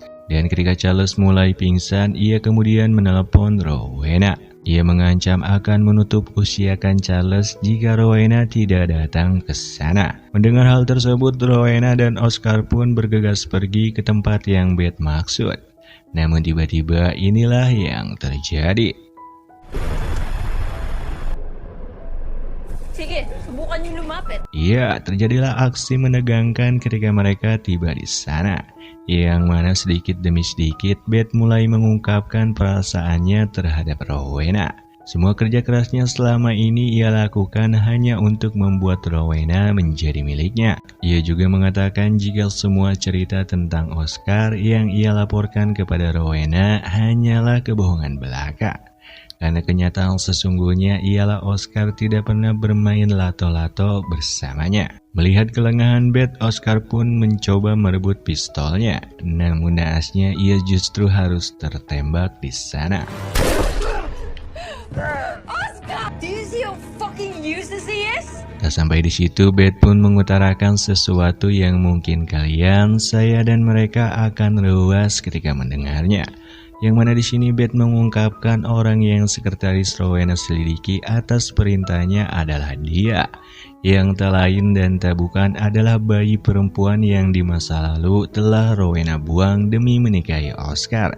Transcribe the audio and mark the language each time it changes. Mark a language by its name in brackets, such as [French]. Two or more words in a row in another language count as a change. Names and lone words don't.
[Indonesian] Dan ketika Charles mulai pingsan, ia kemudian menelepon Rowena. Ia mengancam akan menutup usiakan Charles jika Rowena tidak datang ke sana. Mendengar hal tersebut, Rowena dan Oscar pun bergegas pergi ke tempat yang Beth maksud. Namun tiba-tiba inilah yang terjadi. [Filipino] Sige, subukan niyo lumapit. [Indonesian] Iya, terjadilah aksi menegangkan ketika mereka tiba di sana. Yang mana sedikit demi sedikit Beth mulai mengungkapkan perasaannya terhadap Rowena. Semua kerja kerasnya selama ini ia lakukan hanya untuk membuat Rowena menjadi miliknya. Ia juga mengatakan jika semua cerita tentang Oscar yang ia laporkan kepada Rowena hanyalah kebohongan belaka. Karena kenyataan sesungguhnya ialah Oscar tidak pernah bermain lato-lato bersamanya. Melihat kelengahan Beth, Oscar pun mencoba merebut pistolnya. Namun naasnya ia justru harus tertembak di sana. [English] Oscar! Do you see your fucking useless he is? [Indonesian] Tak sampai di situ, Beth pun mengutarakan sesuatu yang mungkin kalian, saya dan mereka akan luas ketika mendengarnya. Yang mana di sini Beth mengungkapkan orang yang sekretaris Rowena selidiki atas perintahnya adalah dia, yang tak lain dan tak bukan adalah bayi perempuan yang di masa lalu telah Rowena buang demi menikahi Oscar.